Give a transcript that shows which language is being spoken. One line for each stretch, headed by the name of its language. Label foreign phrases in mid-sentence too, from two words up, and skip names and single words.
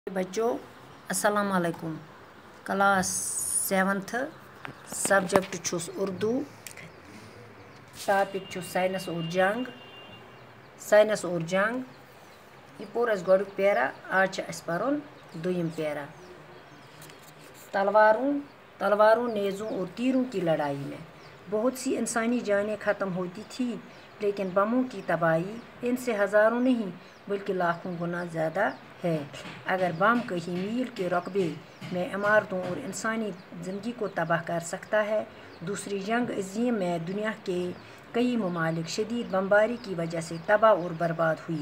Kashmiri: बच्चों
Arabic: السلام علیکم.
English: class 7th subject
Kashmiri: छुस उर्दू, टॉपिक छु साइंस और जंग। यह पोर अस गोडुक पैरा, आज अस परुन दुयम पैरा।
Urdu: تلواروں، نیزوں اور تیروں کی لڑائی میں بہت سی انسانی جانیں ختم ہوتی تھی، لیکن بموں کی تباہی ان سے ہزاروں نہیں بلکہ لاکھوں گنا زیادہ ہے. اگر بم کہیں میل کے رقبے میں عمارتوں اور انسانی زندگی کو تباہ کر سکتا ہے، دوسری جنگ عظیم میں دنیا کے کئی ممالک شدید بمباری کی وجہ سے تباہ اور برباد ہوئے.